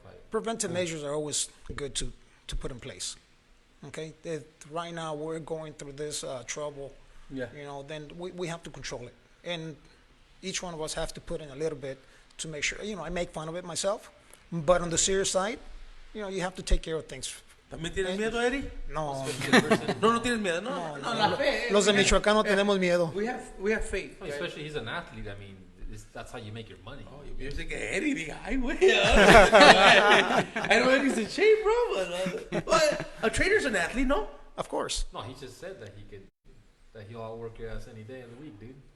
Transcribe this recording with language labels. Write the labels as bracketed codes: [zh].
[en] preventive measures are always good to put in place. Okay, right now we're going through this trouble. Yeah. You know, then we have to control it, and each one of us have to put in a little bit to make sure. You know, I make fun of it myself, but on the serious side, you know, you have to take care of things. [es] ¿También tienes miedo, Eddie? No. No tienes miedo. No, la fe. Los de Michoacán no tenemos miedo. [en] We have faith. Well, especially he's an athlete. I mean, that's how you make your money. [es] Oh, yo pensé que Eddie diga, ay, güey. [en] I know Eddie's in shape, bro, but a trainer's an athlete, no? Of course. No, he just said that he'll outwork your ass any day of the week, dude.